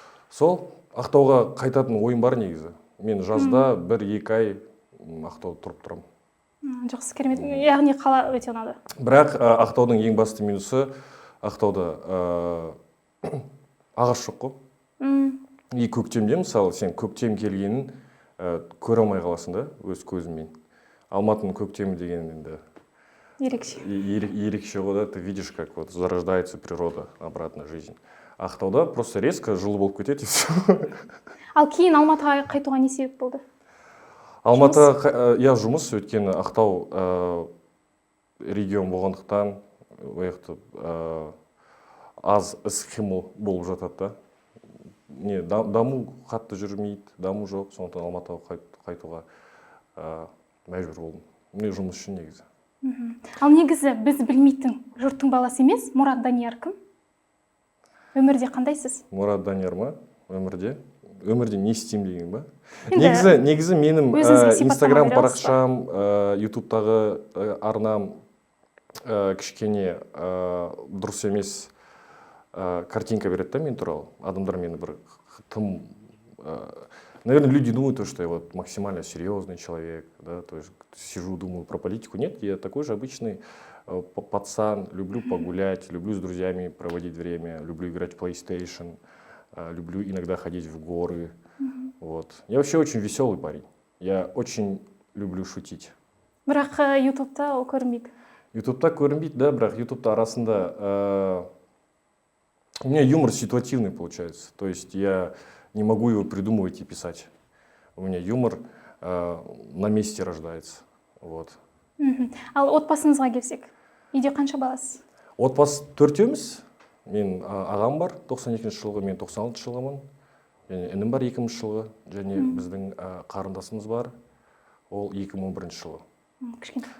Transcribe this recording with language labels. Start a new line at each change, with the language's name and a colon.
Kazakh: Сол Ақтауға қайтатын ойым бар негізі. Мен жазда 1-2 ай Ақтауда тұрып тұрам. Жақсы, керемет. Яғни қала өте ұнады. Бірақ Ақтаудың ең басты минусы Ақтауда ағаш жоқ қой. И көктемде, мысалы, сен көктем келгенін көре алмай қаласың да, өз көзіңмен. Алматының көктемі деген енді ерекше ғой да,
Russian: ты видишь, как вот зарождается природа, обратно жизнь.
Kazakh: Ақтауда
Russian: просто резко
Kazakh: жылы болып кетеді и все. Ал кейін Алматыға қайтуға не себеп болды? Алматыға, я жұмыс, өйткені Ақтау регион болғандықтан, ояқты аз іс-қимыл болып жатады да. Даму қатты жүрмейді, даму жоқ, сондықтан Алматыға қайтуға мәжбүр болдым. Мен жұмыс үшін негізі. Ал негізі біз білмейтін жұрттың баласы емес, Мұрат Данияр кім? Өмірде қандайсыз? Мұрат Данияр ма? Өмірде не істеймін деген ба? Негізі менің Инстаграм парақшам, Ютубтағы арнам кішкене дұрыс емес картинка береді да мен туралы. Адамдар мені бір тым...
Russian: Наверное, люди думают, что я вот максимально серьезный человек, да, то есть сижу, думаю про политику. Нет, я такой же обычный пацан, люблю погулять, люблю с друзьями проводить время, люблю играть в PlayStation, люблю иногда ходить в горы. Вот. Я вообще очень веселый парень. Я очень люблю шутить.
Kazakh: Бірақ ютубта ол көрінбейді. ютубта көрінбейді, да, бірақ ютубта арасында
Russian: у меня юмор ситуативный получается. То есть я не могу его придумывать и писать. У меня юмор на месте рождается. Вот.
Kazakh: Ал отбасыңызға келсек, үйде қанша баласыз? Отбасы төртеуміз. Мен ағам бар 92 жылғы, мен 96 жылғымын. Және інім бар 2000 жылғы. Және біздің қарындасымыз бар. Ол 2011 жылғы. Кішкентай.